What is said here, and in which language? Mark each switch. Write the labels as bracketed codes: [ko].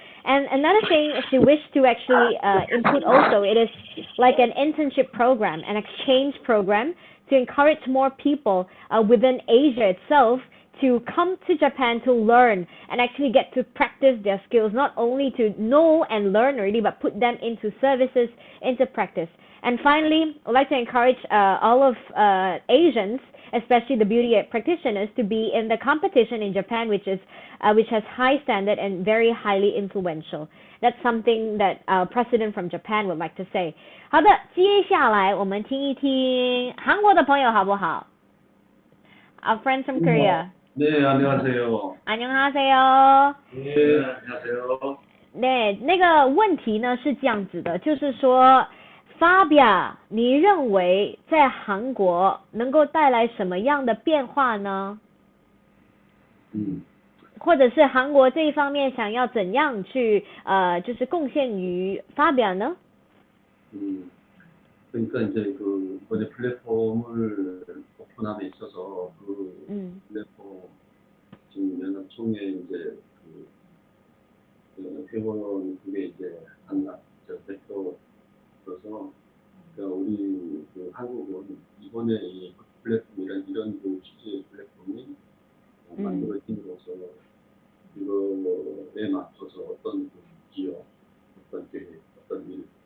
[en] And another thing she wished to actually input also, it is like an internship program, an exchange program to encourage more people within Asia itself to come to Japan to learn and actually get to practice their skills, not only to know and learn already, but put them into services, into practice. And finally, I'd like to encourage all of Asians, especially the beauty practitioners, to be in the competition in Japan, which has high standard and very highly influential. That's something that our president from Japan would like to say. [zh] 好的，接下来我们听一听韩国的朋友好不好？ [en] Our friends from Korea. [ko] 네, 안녕하세요. 안녕하세요. 네, 안녕하세요. [zh] 对，那个问题呢是这样子的，就是说 Fabia 你认为在韩国能够带来什么样的变化呢？或者是韩国这一方面想要怎样去就是贡献于 Fabia呢？ [ko] 그러니까 이제 그 이번에 플랫폼을 오픈함에 있어서 그 플랫폼 지금 연합총회 이제 그 회원 그게 이제 한나 저 대표로서 그러니까 우리 그 한국은 이번에 이 플랫폼이란 이런 그 취지의 플랫폼이 만들어짐으로써 이거에 맞춰서 어떤 그 기업, 어떤 계획, 어떤 일